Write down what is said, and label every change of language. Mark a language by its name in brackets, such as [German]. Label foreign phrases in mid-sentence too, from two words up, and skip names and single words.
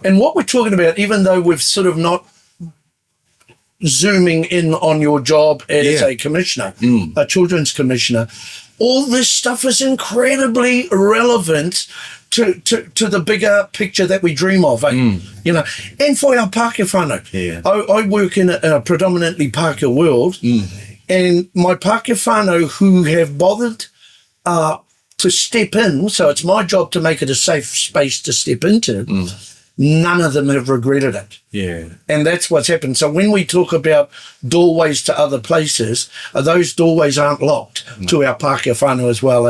[English] And what we're talking about, even though we've sort of not zooming in on your job as a commissioner, a children's commissioner, all this stuff is incredibly relevant to the bigger picture that we dream of, you know, and for our [Māori] Pākehā whānau. [English] I work in a predominantly Pākehā world, and my [Māori] Pākehā whānau [English] who have bothered to step in, so it's my job to make it a safe space to step into, none of them have regretted it. And that's what's happened. So when we talk about doorways to other places, those doorways aren't locked to our [Māori] Pākehā whānau [English] as well,